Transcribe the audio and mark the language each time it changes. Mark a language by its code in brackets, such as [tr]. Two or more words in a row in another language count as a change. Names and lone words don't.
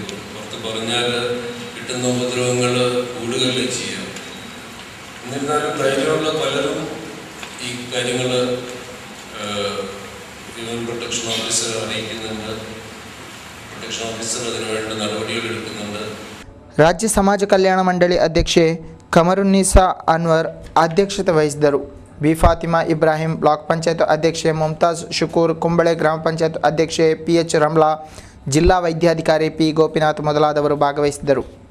[ml] പുറത്ത് പറഞ്ഞാൽ കിട്ടുന്ന ഉപദ്രവങ്ങൾ കൂടുകയല്ലേ ചെയ്യാം. എന്നിരുന്നാലും ധൈര്യമുള്ള പലരും ഈ കാര്യങ്ങൾ [en] human protection officer [ml] അറിയിക്കുന്നുണ്ട്. [en] protection officer [ml] അതിനുവേണ്ട നടപടികൾ എടുക്കുന്നുണ്ട്. [kn] ರಾಜ್ಯ ಸಮಾಜ ಕಲ್ಯಾಣ ಮಂಡಳಿ ಅಧ್ಯಕ್ಷೆ ಕಮರುನ್ನಿಸಾ ಅನ್ವರ್ ಅಧ್ಯಕ್ಷತೆ ವಹಿಸಿದರು. ಬಿ ಫಾತಿಮಾ ಇಬ್ರಾಹಿಂ, ಬ್ಲಾಕ್ ಪಂಚಾಯತ್ ಅಧ್ಯಕ್ಷೆ ಮುಮ್ತಾಜ್ ಶುಕೂರ್, ಕುಂಬಳೆ ಗ್ರಾಮ ಪಂಚಾಯತ್ ಅಧ್ಯಕ್ಷೆ PH ರಮ್ಲಾ, ಜಿಲ್ಲಾ ವೈದ್ಯಾಧಿಕಾರಿ P ಗೋಪಿನಾಥ್ ಮೊದಲಾದವರು ಭಾಗವಹಿಸಿದ್ದರು.